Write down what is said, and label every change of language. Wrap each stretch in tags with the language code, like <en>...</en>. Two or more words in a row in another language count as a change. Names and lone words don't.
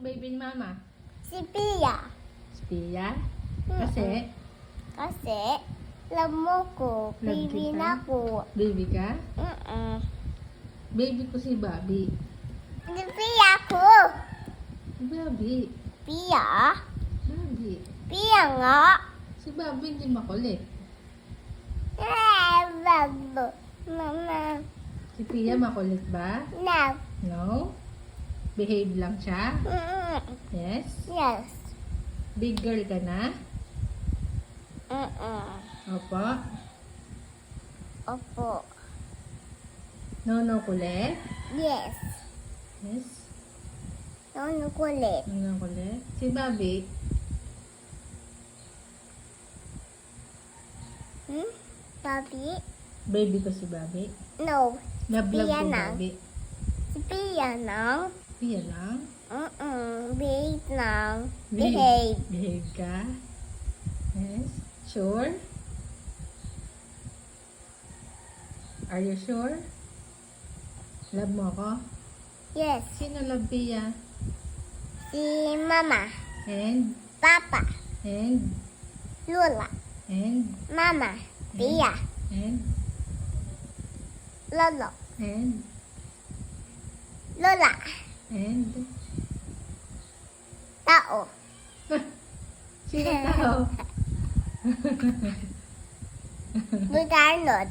<tl>Baby ni mama? Si Pia. Si Pia? Kasi? Kasi, love mo ko. Love Baby kita? na ko. Baby ka? Mm-mm. Baby ko si Bobby. Si Pia ko. Si Bobby. Pia? Bobby. Pia nga. Si Bobby hindi makulit. Bago. Mama. Si Pia makulit ba? No. No? Behave lang siya? Mm-mm. Yes? Yes. Big girl ka na? Mm-mm. Opo. Opo. No kulit? Yes. Yes? Ano kulit? No kulit? Si Bobby? Bobby? Baby ko si Bobby? No. Love Pia ko na. Bobby. Si Pia na. Pia lang? Behave na. Behave. Behave ka? Yes? Sure?</tl> <en>Are you sure?</en> <tl>Love mo ako? Yes. Sino love Pia? Si Mama. And? Papa. And? Lola. And? Mama. Pia. And? Lolo. And? Lola. And? Tao. Sino tao? Butarnod.</tl>